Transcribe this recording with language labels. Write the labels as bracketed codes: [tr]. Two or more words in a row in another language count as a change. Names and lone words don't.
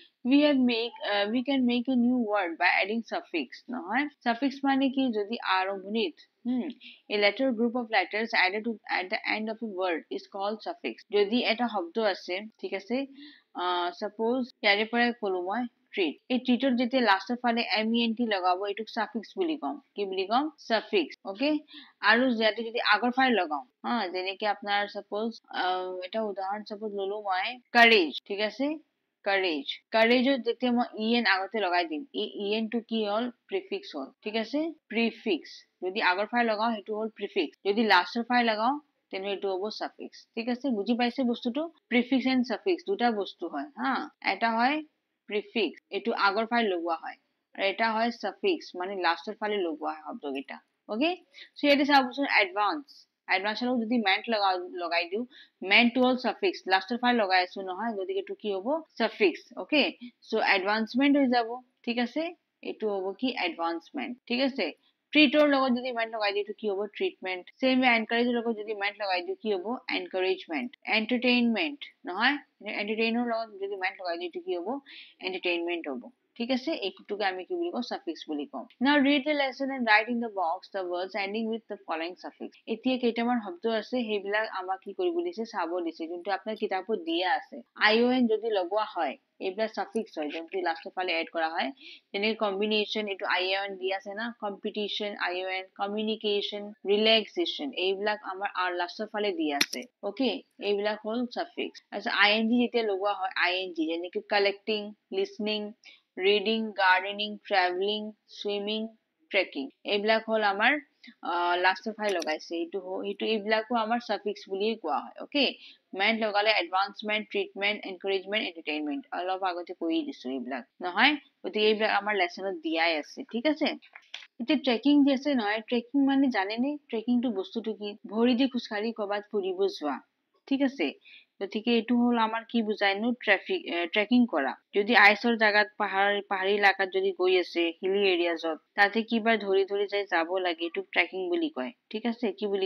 [en] we can make a new word by adding suffix [as] নহয় suffix মানে কি যদি আৰম্ভণিত [en] a letter group of letters added to at the end of a word is called suffix [as] যদি এটা শব্দ আছে ঠিক আছে suppose ইয়াৰে পৰা কলো মই treat এই treator যেতিয়া লাষ্টৰ ফালে ment লগাব এইটোক suffix বুলি কম কি বুলি কম [en] suffix okay [as] আৰু ইয়াতে যদি আগৰ ফালে লগাও যেনেকে আপোনাৰ suppose এটা উদাহৰণ suppose ললো মই courage ঠিক আছে courage যেতিয়া মই en আগতে লগাই দিম এই en টো কি হল prefix হল ঠিক আছে prefix যদি আগৰ ফালে লগাও সেইটো হল prefix যদি লাষ্টৰ ফালে লগাও তেনে এইটো হ'ব suffix ঠিক আছে বুজি পাইছে বস্তুটো [en] prefix and suffix [as] দুটা বস্তু হয় এটা হয় prefix এইটো আগৰ ফালে লগোৱা হয় আৰু এটা হয় suffix মানে লাষ্টৰ ফালে লগোৱা হয় শব্দকেইটা [en] okay so [as] ইয়াতে চাবচোন advance এডভান্সৰ যদি মেন্ট লগাই দিও মেন্ট টু হল suffix লাষ্টৰ ফালে লগাই আছো নহয় গতিকে এইটো কি হ'ব suffix [en] okay so advancement [as] হৈ যাব ঠিক আছে এইটো হ'ব কি advancement ঠিক আছে treator লগত যদি মেন্ট লগাই দিও এইটো কি হ'ব treatment [en] same way encourage [as] লগত যদি মেন্ট লগাই দিও কি হ'ব encouragement entertainment নহয় entertainer লগত যদি মেন্ট লগাই দিও এইটো কি হ'ব entertainment হ'ব ঠিক আছে এইটোকে আমি কি বুলি কওঁ suffix বুলি কওঁ [en] now read the lesson and write in the box the words ending with the following suffix [as] এতিয়া কেইটামান শব্দ আছে সেইবিলাক আমাক কি কৰিব দিছে চাব দিছে কিন্তু আপোনাৰ কিতাপত দিয়া আছে ion যদি লগোৱা হয় এইবিলাক suffix হয় যদি লাষ্টৰ ফালে এড কৰা হয় তেনে কম্বিনেশন এটো ion দিয়া আছে না competition ion communication relaxation এইবিলাক আমাৰ আর লাষ্টৰ ফালে দিয়া আছে ওকে এইবিলাক হল suffix আচ্ছা ing যেতিয়া লগোৱা হয় ing যেনেকৈ [en] collecting listening reading gardening traveling swimming trekking [as] এইবিলাক হল আমাৰ লাষ্টৰ ফালে লগাইছে এইটো এইবিলাকো আমাৰ suffix বুলি কোৱা হয় ওকে মেন্ট লগালে [en] advancement treatment encouragement entertainment [as] অলপ আগতে কৈ দিছো এইবিলাক নহয় গতিকে এইবিলাক আমাৰ লেসনত দিয়াই আছে ঠিক আছে এতিয়া ট্ৰেকিং যে আছে নহয় ট্ৰেকিং মানে জানেনে ট্ৰেকিং টো বস্তুটো কি ভৰি দি খুচকাৰি কৰবাত ফুৰিব যোৱা ঠিক আছে গতিকে এইটো হল আমাৰ কি বুজাইনো ট্ৰেকিং কৰা যদি আইছৰ জাগাত পাহাৰী এলেকাত যদি গৈ আছে [en] hilly areasত [as] তাতে কিবা ধৰি ধৰি যাই যাব লাগে এইটো ট্ৰেকিং বুলি কয় ঠিক আছে কি বুলি